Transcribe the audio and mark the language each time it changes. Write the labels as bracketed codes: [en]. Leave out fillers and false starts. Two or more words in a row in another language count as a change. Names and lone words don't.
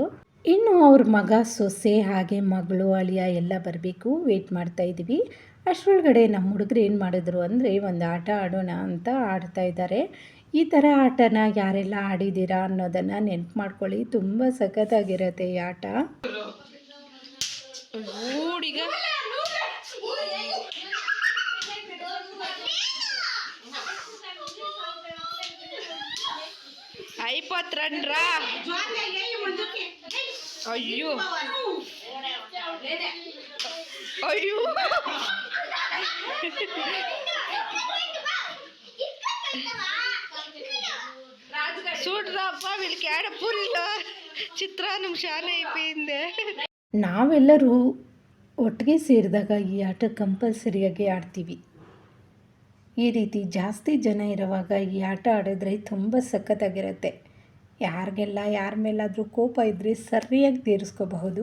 [kn] ಇನ್ನು ಅವ್ರ ಮಗ ಸೊಸೆ ಹಾಗೆ ಮಗಳು ಅಳಿಯ ಎಲ್ಲ ಬರಬೇಕು, ವೆಯ್ಟ್ ಮಾಡ್ತಾಯಿದ್ವಿ. ಅಷ್ಟರೊಳಗಡೆ ನಮ್ಮ ಹುಡುಗರು ಏನು ಮಾಡಿದ್ರು ಅಂದರೆ, ಒಂದು ಆಟ ಆಡೋಣ ಅಂತ ಆಡ್ತಾ ಇದ್ದಾರೆ. ಈ ಥರ ಆಟನ ಯಾರೆಲ್ಲ ಆಡಿದ್ದೀರಾ ಅನ್ನೋದನ್ನು ನೆನ್ಪು ಮಾಡ್ಕೊಳ್ಳಿ, ತುಂಬ ಸಖತ್ತಾಗಿರುತ್ತೆ ಈ ಆಟ. [te] అయిపోతుండ్రా. అయ్యో అయ్యో చూడరాప్ప వీళ్ళకి ఏడ పూరిలో చిత్రాన్నం ಶಾಲೆ అయిపోయింది. [kn] ನಾವೆಲ್ಲರೂ ಒಟ್ಟಿಗೆ ಸೇರಿದಾಗ ಈ ಆಟ ಕಂಪಲ್ಸರಿಯಾಗಿ ಆಡ್ತೀವಿ. ಈ ರೀತಿ ಜಾಸ್ತಿ ಜನ ಇರುವಾಗ ಈ ಆಟ ಆಡಿದ್ರೆ ತುಂಬ ಸಖತ್ತಾಗಿರುತ್ತೆ. ಯಾರಿಗೆಲ್ಲ ಯಾರ ಮೇಲಾದರೂ ಕೋಪ ಇದ್ದರೆ ಸರಿಯಾಗಿ ತೀರಿಸ್ಕೋಬಹುದು.